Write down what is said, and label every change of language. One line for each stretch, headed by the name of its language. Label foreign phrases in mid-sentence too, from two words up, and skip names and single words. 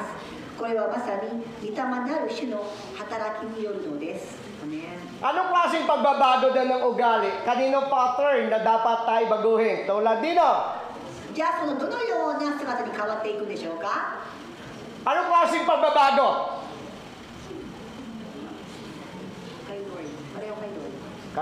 Japanese: これはまさに御霊なる主の働きによるのです。アメン。
Filipino: Anong klaseng pagbabago din ng ugali? Kanino pattern na dapat tayo baguhin? Tulad dino.
Japanese: じゃあそのどのような姿に変わっていくんでしょうか？
Filipino: Anong klaseng pagbabago?
Japanese: あれを書いておりま